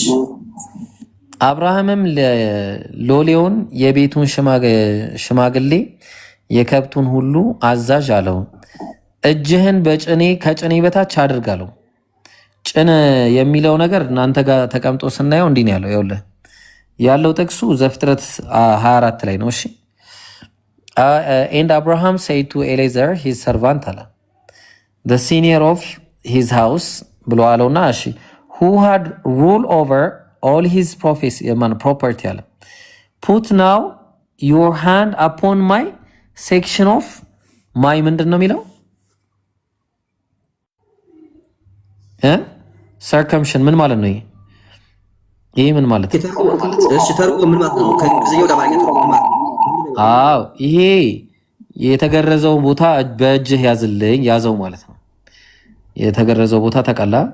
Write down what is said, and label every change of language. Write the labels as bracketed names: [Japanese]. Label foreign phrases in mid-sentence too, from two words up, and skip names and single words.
[Amharic] አብርሃምም ሎሌውን የቤቱን ሽማግሌ የከብቱን ሁሉ አዛዥ አለው፣ እጅህን ከጭኔ በታች አድርግ አለው። ጭን የሚለው ነገር እናንተ ጋር ተቀምጦ ስናየው እንዲህ ነው ያለው። ይኸውልህ ያለው ጥቅሱ ዘፍጥረት 24 ላይ ነው። እሺ [English] and Abraham said to Eliezer his servant አለ the senior of his house [Amharic] ብሎ አለውና እሺ [English] who had rule over all his property አለ put now your hand upon my section of my [Amharic] ምንድን ነው የሚለው [English] circumcision [Amharic] ምን ማለት ነው? ይሄ ምን ማለት ነው? እሺ ተርጎ ምን ማለት ነው? ከእንግሊዝኛው ወደ አማርኛ ተርጎ ማለት ነው። አዎ ይሄ የተገረዘው ቦታ በእጅህ ያዘው ማለት ነው። የተገረዘው ቦታ ተቀላ።